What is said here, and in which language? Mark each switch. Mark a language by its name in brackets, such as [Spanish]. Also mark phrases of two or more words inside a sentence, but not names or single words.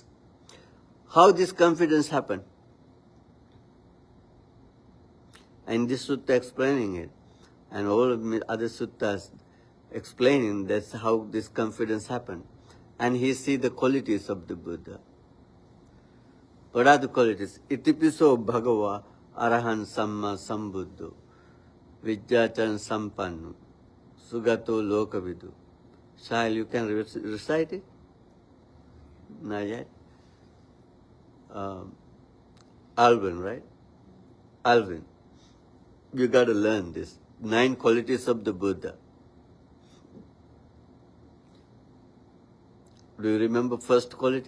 [English] How this confidence happen? And this sutta explaining it, and all of the other suttas explaining that's how this confidence happened. And he see the qualities of the Buddha. What are the qualities? [Pali] Itipiso bhagava arahan samma sambuddho vijjachan sampannu sugato lokavidu. [English] Shahil, you can recite it? Not yet? Alvin, right? Alvin, you got to learn this. 9 qualities of the Buddha. Do you remember first quality?